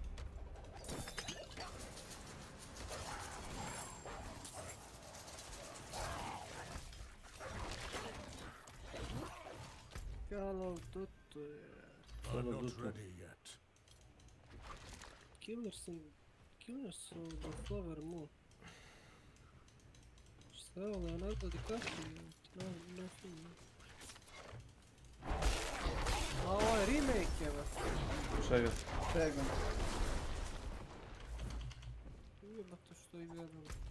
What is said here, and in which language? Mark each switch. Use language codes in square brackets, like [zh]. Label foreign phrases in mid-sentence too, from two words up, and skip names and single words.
[en] Call of Duty. I'm not ready yet. Killers of the Flower Moon. [sr] Šta je ovo, Leonardo DiCaprio? No film. A ovo je remake, evo. Čega? Čega? Jebate što i gledam.